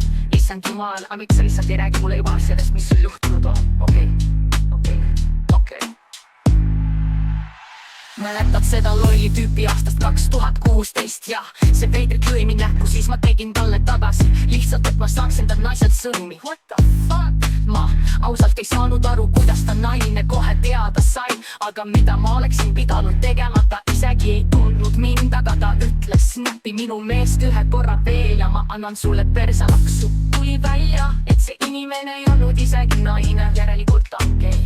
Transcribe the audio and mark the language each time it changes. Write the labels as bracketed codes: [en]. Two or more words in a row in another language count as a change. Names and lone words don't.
[et] Issand jumal, aga miks sa lihtsalt ei räägi mulle juba asjadest, mis sul juhtunud on? Okei. Mäletad seda lolli tüüpi aastast 2016 ja see veidrik lõi mind näkku, siis ma tegin talle tagasi. Lihtsalt, et ma saaks enda naiselt sõnumi. [en] What the fuck? [et] Ma ausalt ei saanud aru, kuidas ta naine kohe teada sai. Aga mida ma oleksin pidanud tegema, ta isegi ei tundnud mind. Aga ta ütles, snappi minu meest ühe korra veel ja ma annan sulle persalaksu. Tuli välja, et see inimene ei olnud isegi naine, järelikult ta on gei.